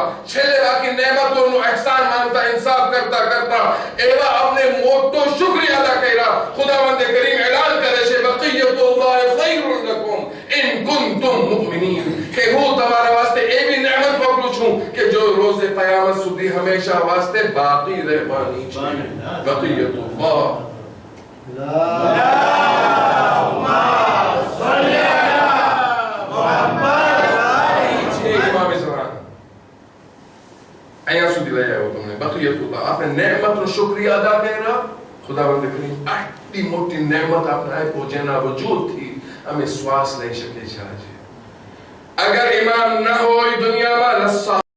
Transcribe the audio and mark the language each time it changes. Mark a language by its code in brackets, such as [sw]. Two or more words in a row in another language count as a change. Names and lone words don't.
[gu] છેલ્લે બાકી નેમતોનું ihsan માનતા, ઇન્સાફ કરતા એવા આપણે મોટો શુક્રિયા અદા કર્યા. ખુદાવંદ કરીમ એલાન કરે છે, [ar] بقيت الله خير لكم إن كنتم مؤمنين, [gu] કે હું તમારા વાસ્તે એવી નેમત મોકલું છું કે જો રોઝે કયામત સુધી હંમેશા વાસ્તે બાકી રહેવાની છે. બકિયતુલ્લાહ. [ar] اللهم صل على محمد وآل [gu] ઇમામ ઝહરાન અહીંયા સુધી લઈ આવ્યો તમને. બકિયતુલ્લાહ. આપણે નેમતનો શુક્રિયા અદા કર્યા. ખુદાવંદ કરીમ આટલી મોટી નેમત આપણે આપ્યો, જેના વજૂદથી અમે શ્વાસ લઈ શકીએ છીએ. આજે અગર ઇમામ ન હોય દુનિયામાં, રસ્સા